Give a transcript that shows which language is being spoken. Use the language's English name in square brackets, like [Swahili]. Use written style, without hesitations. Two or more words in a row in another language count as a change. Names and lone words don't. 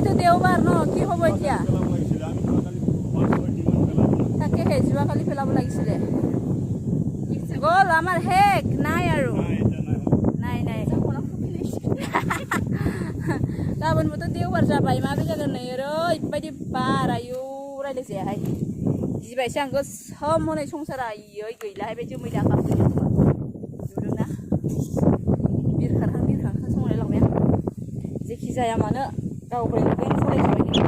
[Assamese] দেওবাৰ ন কি হ'ব এতিয়া তাকেহে যোৱাকালি পেলাব লাগিছিলে গ'ল আমাৰ শেষ নাই আৰু নাই নাই [Bodo] गाबोनबोथ' देवबार जाबाय माबोरै जागोन नै ओरैबायदि बार आयौ रायलायजायाहाय गिबायसो आं गोसोम हनै संसारा आयै गैलाहाय बे जोमै दाखा नुदोंना बिरखांहां संलायलांबाय आं जेखि जाया मानो गावबाय नुगोन फरायखाबाय